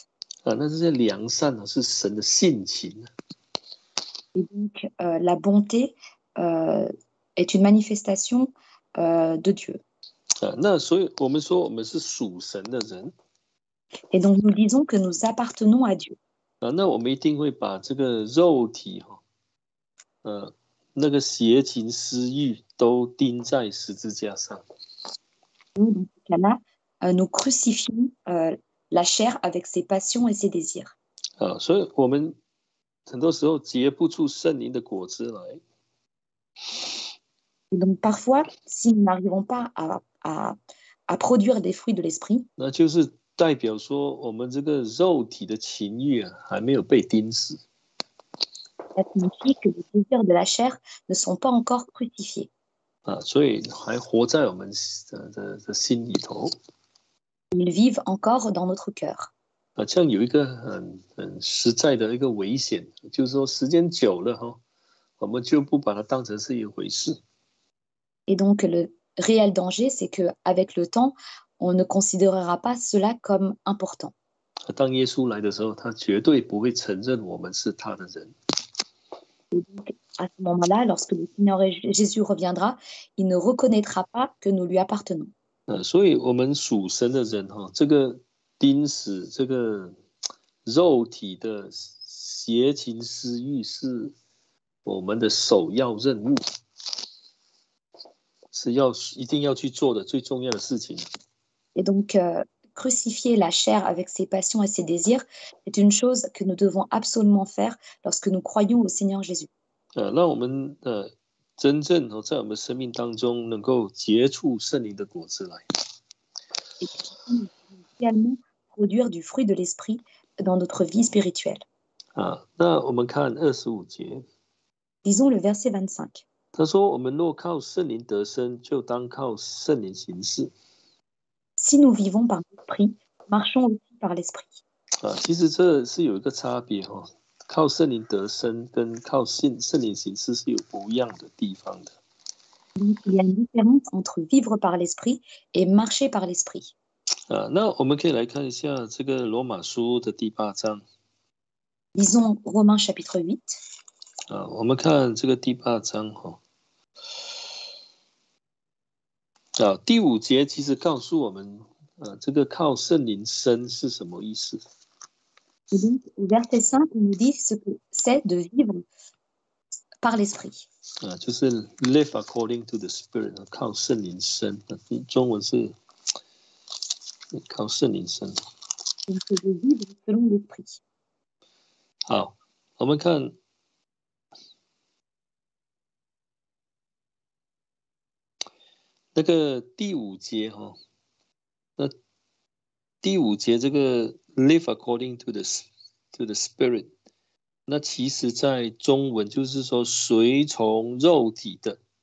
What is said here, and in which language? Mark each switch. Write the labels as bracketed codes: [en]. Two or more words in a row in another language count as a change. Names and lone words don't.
[zh] 那这些良善是神的性情。 [fr] Et donc, la bonté est une manifestation de Dieu. [zh] 那所以我们说我们是属神的人。 [fr] Et donc, nous disons que nous appartenons à Dieu. [zh] 那我们一定会把这个肉体那个邪情私欲都钉在十字架上。 [fr] Dans ce cas-là, nous crucifions la chair avec ses passions et ses désirs. [zh] 所以我们很多时候结不出圣灵的果子来。 [fr] Et donc, parfois, si nous n'arrivons pas à produire des fruits de l'esprit, [zh] 那就是代表说我们这个肉体的情欲还没有被钉死。 [fr] ça signifie que les désirs de la chair ne sont pas encore crucifiés. [zh] 所以还活在我们的心里头。 [fr] Ils vivent encore dans notre cœur. [zh] 这样有一个很实在的一个危险，就是说时间久了我们就不把它当成是一回事。 [fr] Et donc, le réel danger, c'est qu'avec le temps, on ne considérera pas cela comme important. [zh] 当耶稣来的时候，他绝对不会承认我们是他的人。 [fr] Et donc, à ce moment-là, lorsque le Seigneur Jésus reviendra, il ne reconnaîtra pas que nous lui appartenons. [zh] 所以我们属神的人这个钉死这个肉体的邪情私欲是我们的首要任务，是一定要去做的最重要的事情。 [fr] Et donc, crucifier la chair avec ses passions et ses désirs, c'est une chose que nous devons absolument faire lorsque nous croyons au Seigneur Jésus. [zh] 让我们真正在我们生命当中能够结出圣灵的果子来。 [fr] Et également produire du fruit de l'esprit dans notre vie spirituelle. [zh] 那我们看25节。 [fr] Lisons le verset 25. [zh] 他说：“我们若靠圣灵得生，就当靠圣灵行事。” [fr] Si nous vivons par l'esprit, marchons aussi par l'esprit. [zh] 其实这是有一个差别靠圣灵得生跟靠圣灵行事是有不一样的地方的。 [fr] Donc, il y a une différence entre vivre par l'esprit et marcher par l'esprit. [zh] 那我们可以来看一下这个罗马书的第8章。 [fr] Lisons Romains chapitre 8. [zh] 我们看这个第8章第5节其实告诉我们这个靠圣灵生是什么意思。 [fr] Et donc, au verset 5, on nous dit ce que c'est de vivre par l'esprit. [zh] 就是 [en] live according to the Spirit， [zh] 靠圣灵生。中文是靠圣灵生。 [fr] Donc, de vivre selon l'esprit. [zh] 好，我们看那个第五节哈，那第五节这个 [en] live according to the Spirit， [zh] 那其实在中文就是说随从肉体的。